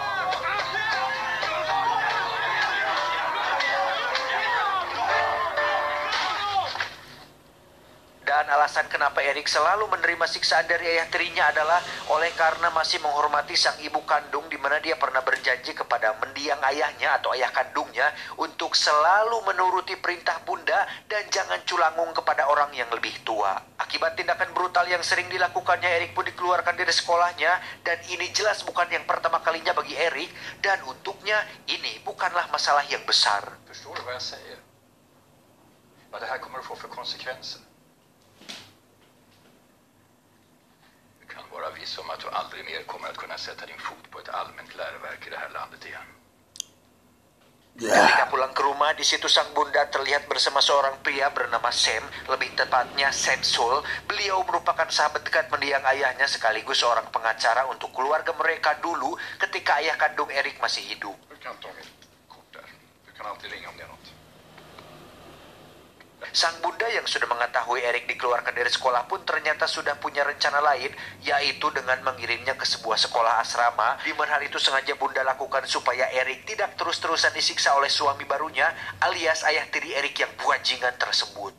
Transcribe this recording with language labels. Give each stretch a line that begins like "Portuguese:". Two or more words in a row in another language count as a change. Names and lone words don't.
Indonesian: Dan alasan kenapa Eric selalu menerima siksaan dari ayah tirinya adalah oleh karena masih menghormati sang ibu kandung, di mana dia pernah berjanji kepada mendiang ayahnya atau ayah kandungnya untuk selalu menuruti perintah bunda dan jangan culangung kepada orang yang lebih tua. Akibat tindakan brutal yang sering dilakukannya, Eric pun dikeluarkan dari sekolahnya, dan ini jelas bukan yang pertama kalinya bagi Eric, dan untuknya ini bukanlah masalah yang besar.
Swedish: Förstår du vad jag säger? Vad det här kommer att få för konsekvenser? Du kan vara viss om att du aldrig mer kommer att kunna sätta din fot på ett allmänt läroverk i det här landet igen.
Indonesian: Ketika pulang ke rumah, di situ sang bunda terlihat bersama seorang pria bernama Sam, lebih tepatnya Sam Soul. Beliau merupakan sahabat dekat mendiang ayahnya sekaligus seorang pengacara untuk keluarga mereka dulu ketika ayah kandung Eric masih hidup.
Swedish: Du kan ta mitt kort där. Du kan alltid ringa om det är något.
Indonesian: Sang bunda yang sudah mengetahui Erik dikeluarkan dari sekolah pun ternyata sudah punya rencana lain, yaitu dengan mengirimnya ke sebuah sekolah asrama, di mana hal itu sengaja bunda lakukan supaya Erik tidak terus-terusan disiksa oleh suami barunya, alias ayah tiri Erik yang buanjingan tersebut.